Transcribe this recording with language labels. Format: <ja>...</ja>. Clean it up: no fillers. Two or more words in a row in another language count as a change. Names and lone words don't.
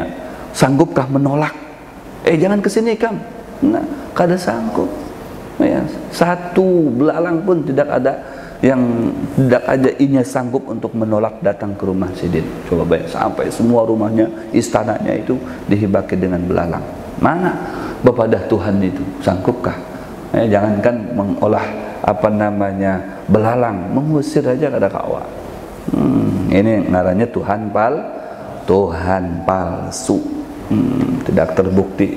<id>Sanggupkah menolak? Jangan kesini kam.</id> <bjn>Nah, kada sanggup.</bjn> <id>Ya, satu belalang pun tidak ada yang tidak</id> <bjn>aja inya sanggup</bjn> <id>untuk menolak datang ke rumah Sidin. Coba bayang, sampai semua rumahnya, istananya itu dihibaki dengan belalang.</id> <bjn>Mana bepadah Tuhan itu, sanggupkah? Jangankan mengolah apa namanya belalang, mengusir aja kada kawa.</bjn> <id>Ini ngarannya Tuhan palsu, tidak terbukti.</id>